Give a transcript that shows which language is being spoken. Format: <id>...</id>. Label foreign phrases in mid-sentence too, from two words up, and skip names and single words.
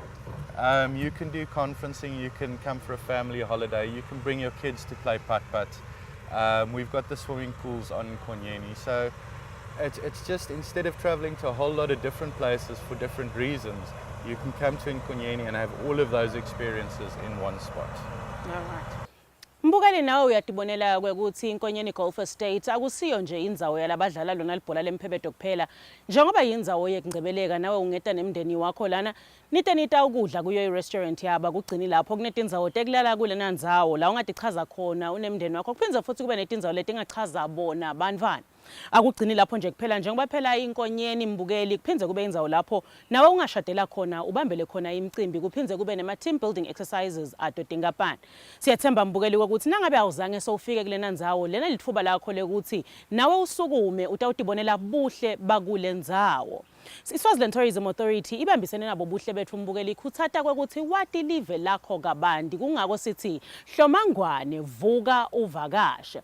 <en>You can do conferencing, you can come for a family holiday, you can bring your kids to play putt-putt. We've got the swimming pools on Nkonyeni, so it's just, instead of traveling to a whole lot of different places for different reasons, you can come to Nkonyeni and have all of those experiences in one spot. All right.</en> <ss>Mbukeli nawe uyatibonela ukuthi Nkonyeni Golf Estate akusiyo nje indzawo yalabadlala lona libhola lemphebedo kuphela. Njengoba yindzawo yekungcebeleka nawe ungeta nemndeni wakho lana nita ukudla kuyo i-restaurant yaba kugcini lapho kunetindzawo tekulala kulena ndzawo la ungatichaza khona unemndeni wakho. Kuphinza futhi kube netindzawo letingachaza bona bantwana. Akugcini lapho nje kuphela njengoba phela iNkonyeni mbukeli kuphinze kube indzawo lapho nawe ungashadela khona ubambele khona imicimbi kuphinze kube nema</ss> <en>team building exercises</en> <ss>adotingapani. Siyathemba mbukeli ukuthi nangabe awuzange sowufike kulena ndzawo lena lithuba lakho lekuthi nawe usukume utawutibonela buhle bakule ndzawo. I-Swaziland Tourism Authority ibambisene nabo Buhle Betfu mbukeli ikhuthata kwekuthi wati live lakho kabandi kungako sithi hlomangwane vuka uvakashe.</ss>